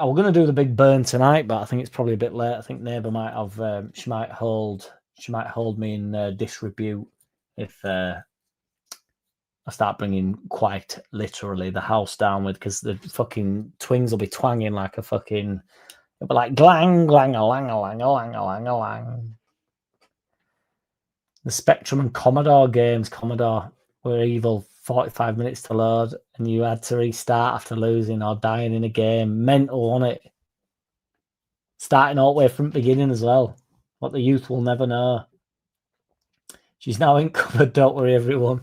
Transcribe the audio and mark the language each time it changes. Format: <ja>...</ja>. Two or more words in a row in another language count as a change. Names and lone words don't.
<en>I'm going to do the big burn tonight, but I think it's probably a bit late. I think neighbour might have. She might hold me in disrepute if I start bringing quite literally the house down with, because the fucking twings will be twanging like a fucking. It'll be like glang glang a lang a lang a lang a lang a lang. The Spectrum and Commodore games. Commodore were evil. 45 minutes to load, and you had to restart after losing or dying in a game. Mental on it. Starting all the way from the beginning as well. What the youth will never know. She's now in cupboard, don't worry everyone.</en>